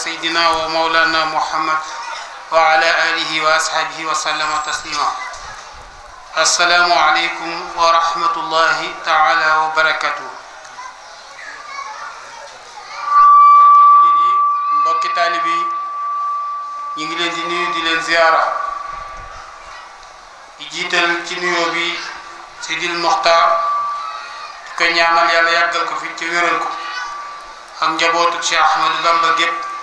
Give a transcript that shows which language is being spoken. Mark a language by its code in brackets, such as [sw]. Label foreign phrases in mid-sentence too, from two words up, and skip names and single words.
[ar] سيدنا ومولانا محمد وعلى آله وأصحابه وسلم تسليما. السلام عليكم ورحمة الله تعالى وبركاته. [wo] mbokki taalibe yi ñu ngi leen di nuyu di leen ziyaara di jiital ci nuyoo bi Sidil Mokhtar di ko ñaanal yàlla yàggal ko fi ci wéral ko ak njabootu Cheikh Ahmadou Bamba gépp